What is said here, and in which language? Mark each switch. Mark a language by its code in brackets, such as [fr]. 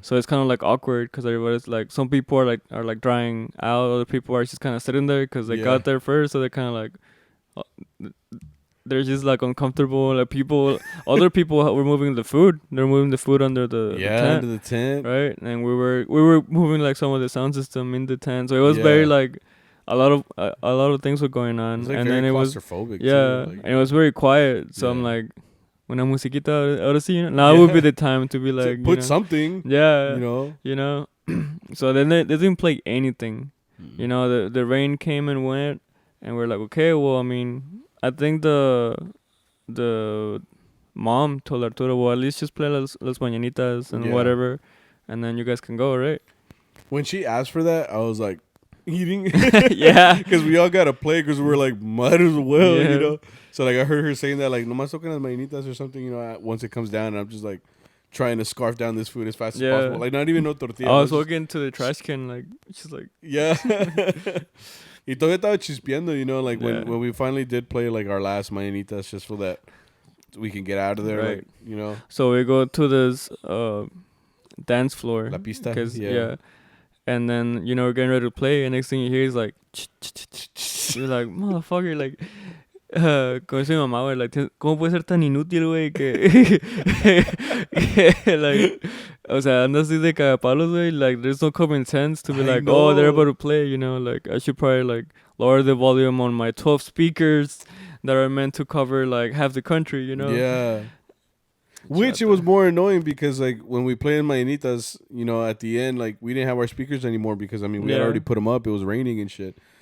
[en] So it's kind of, like, awkward because everybody's, like, some people are drying out. Other people are just kind of sitting there because they got there first. So they're kind of, like... they're just like uncomfortable. Like other people were moving the food. They're moving the food under the tent, under the tent, right? And we were moving like some of the sound system in the tent. So it was very like a lot of things were going on, like and very then it was claustrophobic. Yeah, too, like, and it was very quiet. So I'm like, [es] una musiquita, ahora sí. [en] Now would be the time to be like, put something. Yeah, you know. So then they didn't play anything. You know, the rain came and went, and we're like, okay, well, I mean, I think the mom told Arturo, well, at least just play las mañanitas and whatever, and then you guys can go, right? When she asked for that, I was like, eating. Yeah. Because we all got to play because we're like, might as well, you know? So, like, I heard her saying that, like, [es] nomás toquen las mañanitas [en] or something, you know, once it comes down, and I'm just like, trying to scarf down this food as fast as possible. Like, not even no tortilla. I was walking to the trash can, like, just like... Yeah. [es] Y todavía estaba chispeando, [en] you know, like, when we finally did play, like, our last mañanitas just so that we can get out of there, right. like, you know. So we go to this dance floor. [es] La pista. [en] Yeah. And then, you know, we're getting ready to play, and next thing you hear is like... You're like, motherfucker, like... [es] como dice mi mamá, güey, [en] like, [es] ¿cómo puede ser tan inútil, güey? Que, [en] like, [es] o sea, andas así de cagapalos, güey. [en] Like, there's no common sense to be like, oh, they're about to play, you know? Like, I should probably, like, lower the volume on my 12 speakers that are meant to cover, like, half the country, you know? Yeah. Which it was more annoying because, like, when we played in Mañanitas, you know, at the end, like, we didn't have our speakers anymore because, I mean, we had already put them up. It was raining and shit.